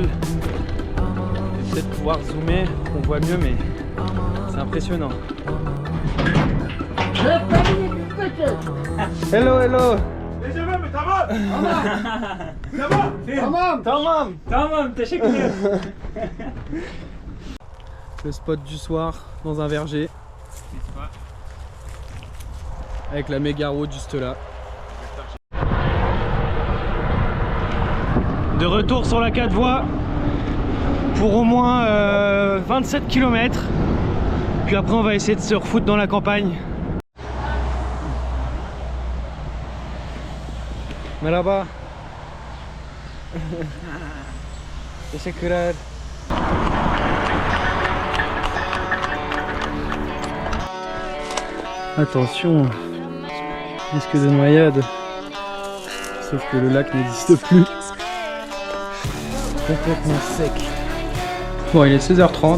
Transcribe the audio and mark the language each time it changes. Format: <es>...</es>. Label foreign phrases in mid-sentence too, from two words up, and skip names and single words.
<fr>Et peut-être pouvoir zoomer, on voit mieux, mais c'est impressionnant.</fr> <en>Hello, hello.</en> <tr>Tamam, teşekkür.</tr> <fr>Le spot du soir dans un verger. Avec la méga route juste là. De retour sur la 4 voies pour au moins 27 km. Puis après on va essayer de se refoutre dans la campagne.</fr> <tr>Merhaba. Teşekkürler.</tr> <fr>Attention, risque de noyade. Sauf que le lac n'existe plus. Complètement sec. Bon, il est 16h30.</fr>